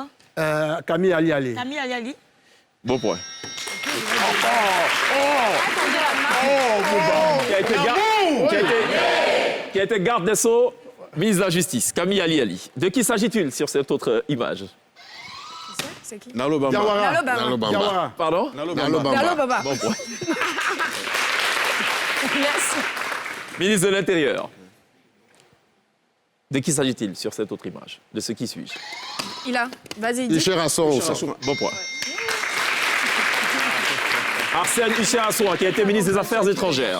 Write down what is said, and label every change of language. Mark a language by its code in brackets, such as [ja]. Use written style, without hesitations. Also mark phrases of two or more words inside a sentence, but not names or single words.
[fr] Camille Ali. Camille Ali. Bon point. Qui a été garde des Sceaux, ministre de la Justice, Camille Ali. De qui s'agit-il sur cette autre image? C'est qui? Nalo Bamba. Nalo Bamba. Pardon? Nalo Nalo Bamba. Nalo Baba. Bon point. Merci. Ministre de l'Intérieur. De qui s'agit-il sur cette autre image? De ce qui suis-je? Il a. Vas-y, dis. Isher Asson. Bon point. Arsène Isher Assoua, qui a été ministre des Affaires étrangères.